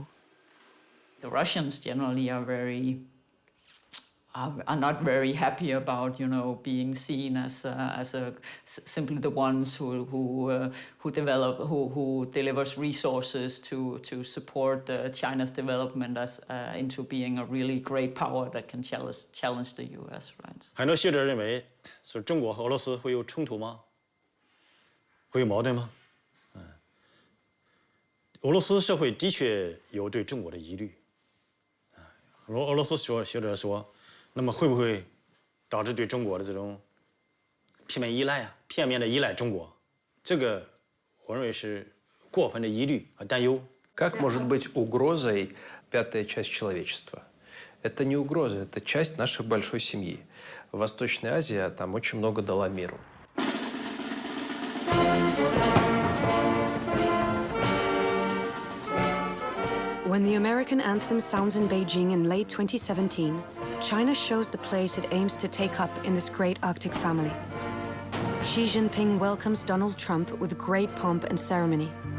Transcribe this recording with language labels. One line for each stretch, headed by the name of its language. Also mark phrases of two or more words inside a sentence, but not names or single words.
English: The Russians generally are not very happy about, being seen as simply the ones who delivers resources to support China's development into being a really great power that can challenge the U.S. Right?
Chinese: 很多学者认为，是中国和俄罗斯会有冲突吗？会有矛盾吗？俄罗斯社会的确有对中国的疑虑。俄罗斯学者说，那么会不会导致对中国的这种片面依赖啊，片面的依赖中国？这个我认为是过分的疑虑和担忧。
Russian: Как может быть угрозой пятая часть человечества? Это не угроза, это часть нашей большой семьи. Восточная Азия там очень много дала миру.
English: When the American anthem sounds in Beijing in late 2017, China shows the place it aims to take up in this great Arctic family. Xi Jinping welcomes Donald Trump with great pomp and ceremony.